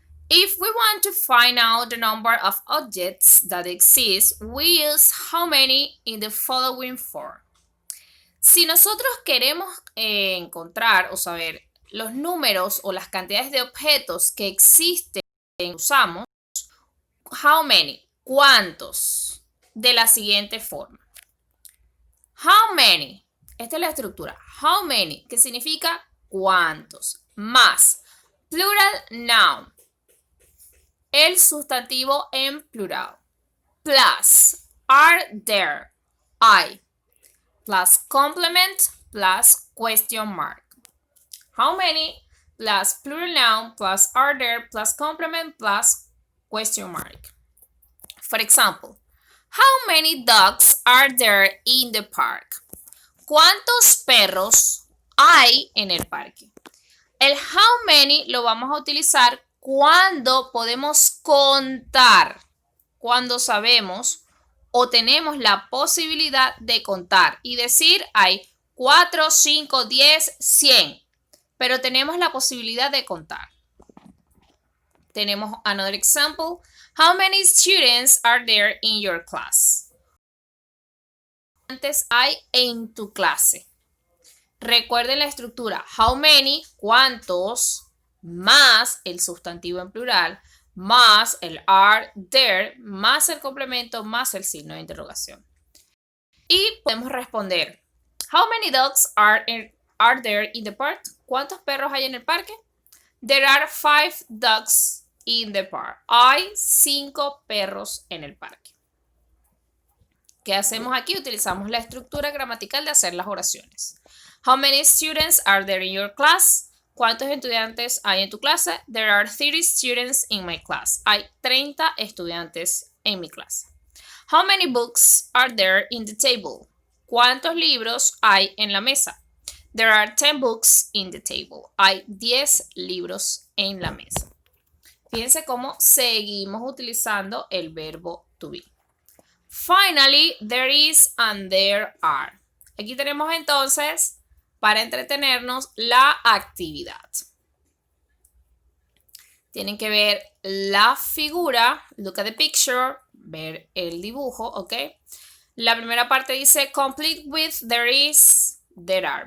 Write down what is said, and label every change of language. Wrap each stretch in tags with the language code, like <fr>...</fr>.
<en>If we want to find out the number of objects that exist, we use how many in the following form.</en> <es>Si nosotros queremos encontrar o saber los números o las cantidades de objetos que existen, usamos how many, cuántos, de la siguiente forma.</es> <en>How many,</en> <es>esta es la estructura,</es> <en>how many,</en> <es>que significa cuántos, más</es> <en>plural noun,</en> <es>el sustantivo en plural,</es> <en>plus are there,</en> <es>hay,</es> <en>plus complement plus question mark. How many plus plural noun plus are there plus complement plus question mark. For example, how many dogs are there in the park?</en> <es>¿Cuántos perros hay en el parque? El how many lo vamos a utilizar cuando podemos contar, cuando sabemos o tenemos la posibilidad de contar y decir hay 4, 5, 10, 100. pero tenemos la posibilidad de contar. Tenemos</es> <en>another example. How many students are there in your class?</en> <es>¿Cuántos hay en tu clase? Recuerden la estructura. How many, cuántos, más el sustantivo en plural, más el are there, más el complemento, más el signo de interrogación. Y podemos responder.</es> <en>How many dogs are there in the park?</en> <es>¿Cuántos perros hay en el parque?</es> <en>There are 5 dogs in the park.</en> <es>Hay 5 perros en el parque. ¿Qué hacemos aquí? Utilizamos la estructura gramatical de hacer las oraciones.</es> <en>How many students are there in your class?</en> <es>¿Cuántos estudiantes hay en tu clase?</es> <en>There are 30 students in my class.</en> <es>Hay 30 estudiantes en mi clase.</es> <en>How many books are there in the table?</en> <es>¿Cuántos libros hay en la mesa?</es> <en>There are 10 books in the table.</en> <es>Hay 10 libros en la mesa. Fíjense cómo seguimos utilizando el verbo to be.</es> <en>Finally, there is and there are.</en> <es>Aquí tenemos entonces, para entretenernos, la actividad. Tienen que ver la figura,</es> <en>look at the picture,</en> <es>ver el dibujo, ¿ok? La primera parte dice</es> <en>complete with there is, there are.</en>